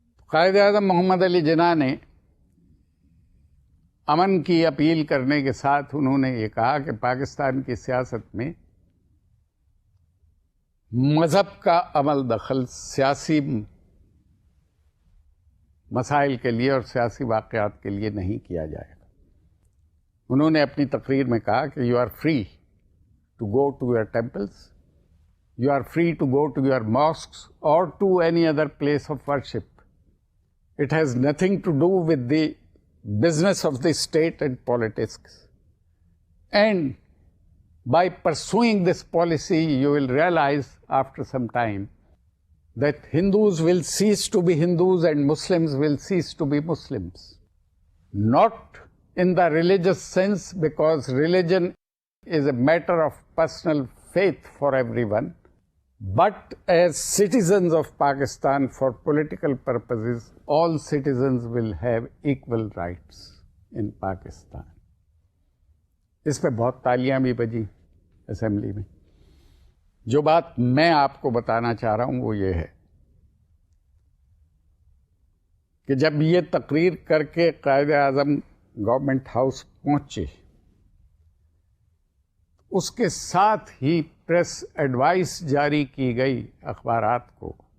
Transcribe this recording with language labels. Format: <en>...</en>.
<ur>قائد اعظم محمد علی جناح نے امن کی اپیل کرنے کے ساتھ انہوں نے یہ کہا کہ پاکستان کی سیاست میں مذہب کا عمل دخل سیاسی مسائل کے لیے اور سیاسی واقعات کے لیے نہیں کیا جائے گا. انہوں نے اپنی تقریر میں کہا کہ</ur> <en>You are free to go to your temples, you are free to go to your mosques اور to any other place of worship. It has nothing to do with the business of the state and politics. And by pursuing this policy, you will realize after some time that Hindus will cease to be Hindus and Muslims will cease to be Muslims. Not in the religious sense, because religion is a matter of personal faith for everyone, but as citizens of Pakistan, for political purposes, all citizens will have equal rights in Pakistan.</en> <ur>اس پہ بہت تالیاں بھی بجی assembly میں. جو بات میں آپ کو بتانا چاہ رہا ہوں وہ یہ ہے کہ جب یہ تقریر کر کے قائد اعظم گورنمنٹ ہاؤس پہنچے، اس کے ساتھ ہی پریس ایڈوائس جاری کی گئی اخبارات کو</ur>